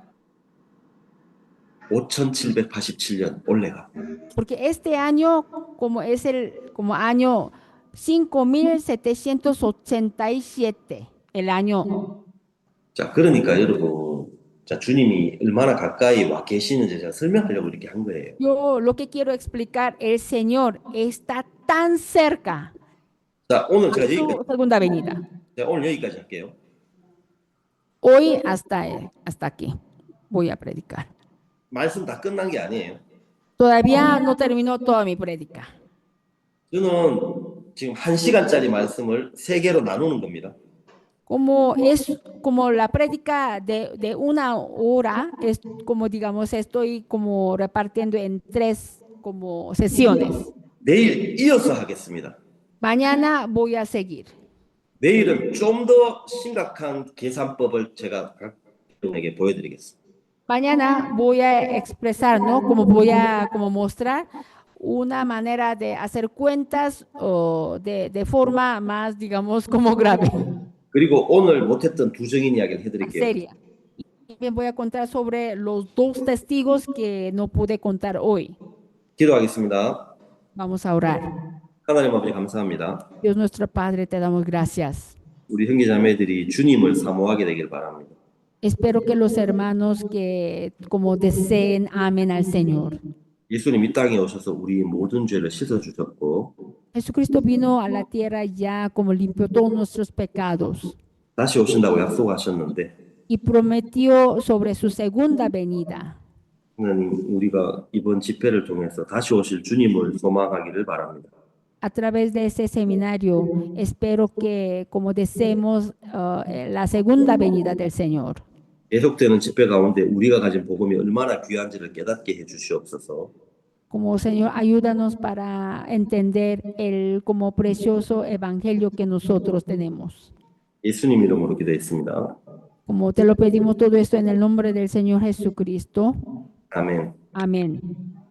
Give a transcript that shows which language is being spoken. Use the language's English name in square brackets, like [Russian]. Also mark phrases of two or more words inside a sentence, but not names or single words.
[Korean] 5,787년 올해가. [Spanish] Porque este año, como es como año 5.787, el año. [Korean] 자, 그러니까 여러분, 자, 주님이 얼마나 가까이 와 계시는지 제가 설명하려고 이렇게 한 거예요. [Spanish] Yo lo que quiero explicar, el Señor está tan cerca. [Korean] 자, 오늘 제가 [Spanish] Su [Korean] 여기까지, [Spanish] segunda venida. [Korean] 제가 오늘 여기까지 할게요. [Spanish] Hoy hasta aquí voy a predicar. [Korean] 말씀 다 끝난 게 아니에요. [Spanish] Todavía no terminó toda mi prédica. [Korean] 저는 지금 1시간짜리 말씀을 3개로 나누는 겁니다. [Spanish] Como la prédica de 1 hora, es como digamos, estoy como repartiendo en 3 como sesiones. [Korean] 내일 이어서 하겠습니다. [Spanish] Mañana voy a seguir. [Korean] 내일은 좀 더 심각한 계산법을 제가 여러분에게 보여드리겠습니다. [Spanish] Mañana voy a expresar, ¿no? Voy a mostrar una manera de hacer cuentas de forma más, digamos, como grave. [Korean] 그리고 오늘 못했던 두 증인 이야기를 해드릴게요. [Spanish] Seria. Y también voy a contar sobre los 2 testigos que no pude contar hoy. [Korean] 기도하겠습니다. [Spanish] Vamos a orar. [Korean] 하나님 아버지 감사합니다. [Spanish] Dios nuestro Padre, te damos gracias. [Korean] 우리 형제자매들이 주님을 사모하게 되길 바랍니다. [Spanish] Espero que los hermanos que como deseen, amen al Señor. [Korean] 예수님 이 땅에 오셔서 우리 모든 죄를 씻어 주셨고 [Spanish] Jesucristo vino a la tierra ya como limpió todos nuestros pecados [Korean] 다시 오신다고 약속하셨는데 [Spanish] y prometió sobre su segunda venida. [Korean] 하나님 우리가 이번 집회를 통해서 다시 오실 주님을 소망하기를 바랍니다. [Spanish] A través de ese seminario, espero que como deseemos la segunda venida del Señor. [Korean] 계속되는 집회 가운데 우리가 가진 복음이 얼마나 귀한지를 깨닫게 해 주시옵소서. [Spanish] Como Señor, ayúdanos para entender el como precioso evangelio que nosotros tenemos. [Korean] 예수님 이름으로 기도했습니다. [Spanish] Como te lo pedimos todo esto en el nombre del Señor Jesucristo. [Korean] 아멘. [Spanish] Amén.